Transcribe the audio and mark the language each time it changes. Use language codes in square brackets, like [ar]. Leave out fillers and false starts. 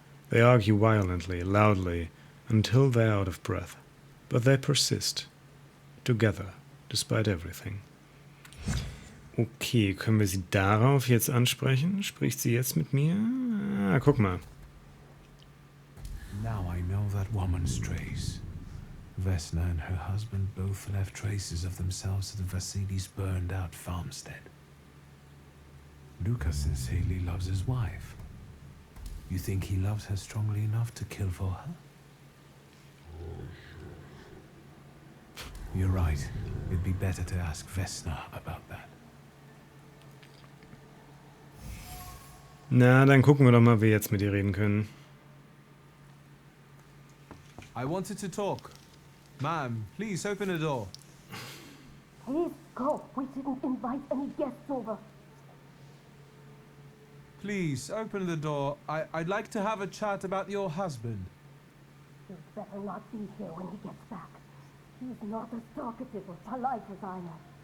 [en] They argue violently, loudly, until they are out of breath. But they persist. Together, despite everything. [de] Okay, können wir sie darauf jetzt ansprechen? Spricht sie jetzt mit mir? Ah, guck mal. [en] Now I know that woman's trace. Vesna and her husband both left traces of themselves at Vasili's burned-out farmstead. Lucas sincerely loves his wife. You think he loves her strongly enough to kill for her? You're right. It'd be better to ask Vesna about that. [de] Na, dann gucken wir doch mal, wie wir jetzt mit ihr reden können. [en] I wanted to talk. Ma'am, please open the door. Please go. We didn't invite any guests over. Please open the door. I'd like to have a chat about your husband. You'd better not be here when he gets back. He's not as talkative or polite as I am.